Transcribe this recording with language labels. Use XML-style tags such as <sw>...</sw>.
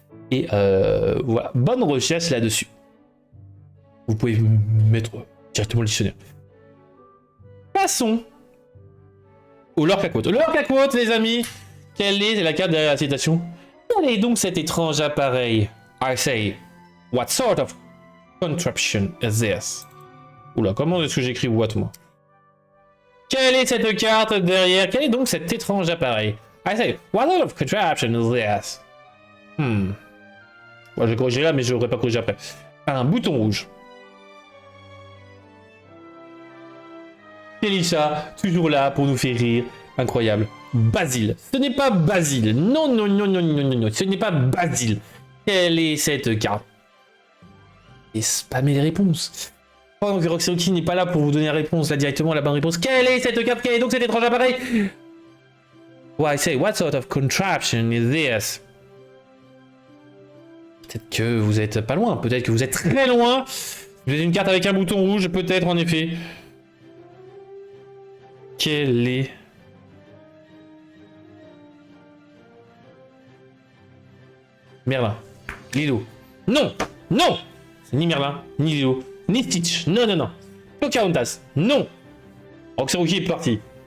<fr>Et voilà, bonne recherche là-dessus. Vous pouvez mettre directement le dictionnaire. Passons au Lore Quote. Le Lore Quote, les amis, quelle est la carte derrière la citation? Quel est donc cet étrange appareil?</fr> <en>I say, what sort of contraption is this?</en> <fr>Oula, comment est-ce que j'écris what, moi? Quelle est cette carte derrière? Quel est donc cet étrange appareil?</fr> <en>I say, what sort of contraption is this?</en> <fr>Bon, je vais corriger là, mais je n'aurais pas corrigé après. Un bouton rouge. Kelisha, toujours là pour nous faire rire. Incroyable. Basile. Ce n'est pas Basile. Non, non, non, non, non, non, non. Ce n'est pas Basile. Quelle est cette carte? Et spammer les réponses. Pendant que Roxaruki n'est pas là pour vous donner la réponse, là directement la bonne réponse. Quelle est cette carte? Quel est donc cet étrange appareil?</fr> <en>Why I say, what sort of contraption is this?</en> <fr>Peut-être que vous êtes pas loin, peut-être que vous êtes très loin. Vous avez une carte avec un bouton rouge, peut-être en effet. Quelle est... Merlin. Lilo. Non! Non! C'est ni Merlin, ni Lilo, ni Stitch. Non, non, non. Pocahontas. Non! Roxaruki est parti.</fr>